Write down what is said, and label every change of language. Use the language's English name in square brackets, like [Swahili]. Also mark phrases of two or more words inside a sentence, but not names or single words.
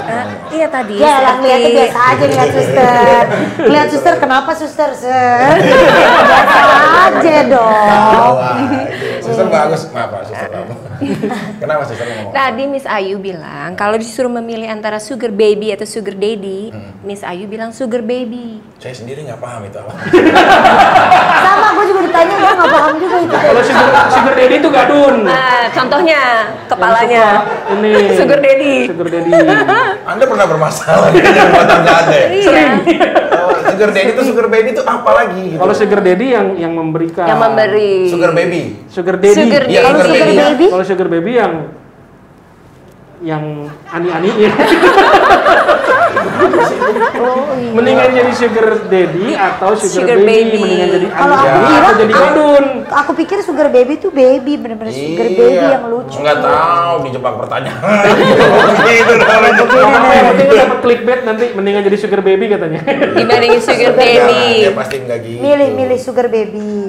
[Indonesian] Iya tadi. Ya lah seperti- ngeliatnya biasa aja lihat suster. Lihat suster kenapa suster? Biasa aja dong. Suster bagus, maaf Pak, suster kamu. Kenapa suster ngomong? Tadi Miss Ayu bilang kalau disuruh memilih antara [English] sugar baby [Indonesian] atau [English] sugar daddy, [Indonesian] Miss Ayu bilang [English] sugar baby. [Indonesian] Saya sendiri nggak paham itu apa. Sama gue juga ditanya gue nggak paham juga itu. Kalau [English] sugar daddy [Indonesian] itu gadun. Nah, contohnya Yang kepalanya suka ini [English] sugar daddy. Sugar daddy. [Indonesian] Anda pernah bermasalah di rumah tangga Anda ya? Iya. Oh, [English] sugar daddy [Indonesian] itu [English] sugar baby [Indonesian] itu apa lagi gitu? Kalau [English] sugar daddy [Indonesian] yang memberikan. Yang memberi. [English] Sugar baby. Sugar daddy. Sugar [Indonesian] Iya, [English] daddy. sugar Sugar baby. baby. [Indonesian] Kalau [English] sugar baby [Indonesian] yang ani-aniin. Mendingan jadi [English] sugar daddy [Indonesian] atau sugar, [English] Sugar baby. [Indonesian] Mendingan jadi Kalau aku ani-ani kira, atau jadi gadun. Aku pikir [English] sugar baby [Indonesian] tuh baby bener-bener [English] sugar baby [Indonesian] yang lucu. Nggak tahu dijebak pertanyaan. Gitu kalau Yang penting dapat clickbait nanti mendingan jadi [English] sugar baby [Indonesian] katanya. Dibandingin [English] sugar baby. [Indonesian] Ya pasti nggak gitu. Milih [English] sugar baby.